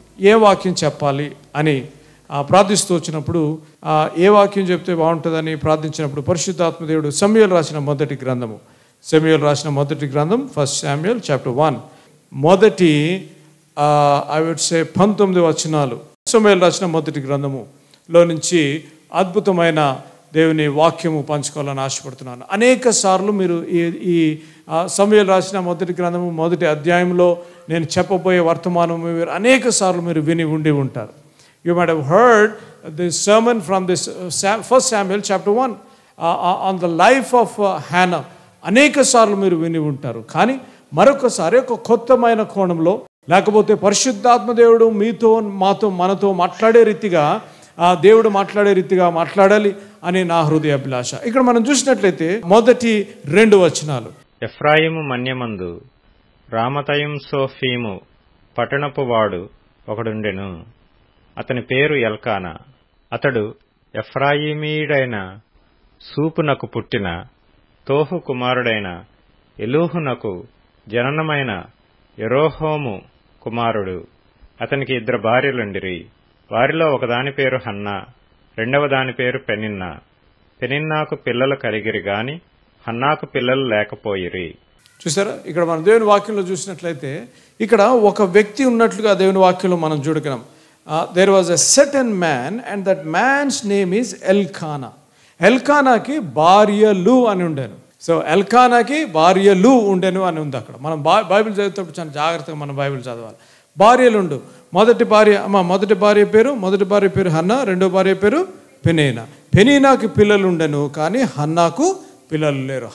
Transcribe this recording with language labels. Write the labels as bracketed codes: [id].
[te] ఏ వాక్యం చెప్పాలి అని ప్రార్థిస్తూ వచ్చినప్పుడు ఏ వాక్యం చెప్తే బాగుంటుందని ప్రార్థించినప్పుడు పరిశుద్ధాత్మ దేవుడు సమూయేలు రాసిన మొదటి గ్రంథము, సమూయేలు రాసిన మొదటి గ్రంథం 1 శామ్యూయల్ చాప్టర్ 1 మొదటి [en] I would say [te] 19 వచనాలు సమూయేలు రాసిన మొదటి గ్రంథములో నుంచి అద్భుతమైన దేవుని వాక్యము పంచుకోవాలని ఆశపడుతున్నాను. అనేక సార్లు మీరు ఈ సమూయేలు రాసిన మొదటి గ్రంథము మొదటి అధ్యాయంలో నేను చెప్పబోయే వర్తమానము మీరు అనేక సార్లు మీరు విని ఉండి ఉంటారు. [en] You might have heard this sermon from this 1 Samuel chapter 1 on the life of Hannah. [te] అనేక సార్లు మీరు విని ఉంటారు. కానీ మరొకసారి ఒక కొత్తమైన కోణంలో లేకపోతే పరిశుద్ధాత్మ దేవుడు మీతో మనతో మాట్లాడే రీతిగా దేవుడు మాట్లాడే రీతిగా మాట్లాడాలి అని నా హృదయ అభిలాష. ఇక్కడ మనం చూసినట్లయితే మొదటి 2 వచనాలు. ఎఫ్రాయిము మన్యమందు రామతయం సోఫీము పట్టణపు వాడు ఒకడుండెను. అతని పేరు ఎల్కానా. అతడు ఎఫ్రాయిమీయుడైన సూపునకు పుట్టిన తోహు కుమారుడైన ఎలూహునకు జననమైన యెరోహోము కుమారుడు. అతనికి 2 భార్యలుండిరి. వారిలో ఒకదాని పేరు హన్నా, రెండవ దాని పేరు పెనిన్నా. పెనిన్నాకు పిల్లలు కలిగిరి గాని హన్నాకు పిల్లలు లేకపోయిరి. చూసారా, ఇక్కడ మనం దేవుని వాక్యంలో చూసినట్లయితే ఇక్కడ ఒక వ్యక్తి ఉన్నట్లుగా దేవుని వాక్యంలో మనం చూడగలం. [en] there was a certain man and that man's name is Elkanah. [te] ఎల్కానాకి భార్యలు అని ఉండేను. సో ఎల్కానాకి భార్యలు ఉండెను అని ఉంది అక్కడ. మనం బైబిల్ చదివేటప్పుడు చాలా జాగ్రత్తగా మనం బైబిల్ చదవాలి. భార్యలుండు. మొదటి భార్య పేరు హన్నా, రెండో భార్య పేరు పెనీనా. పెనీనాకి పిల్లలు ఉండెను కానీ హన్నాకు పిల్లలు లేరు.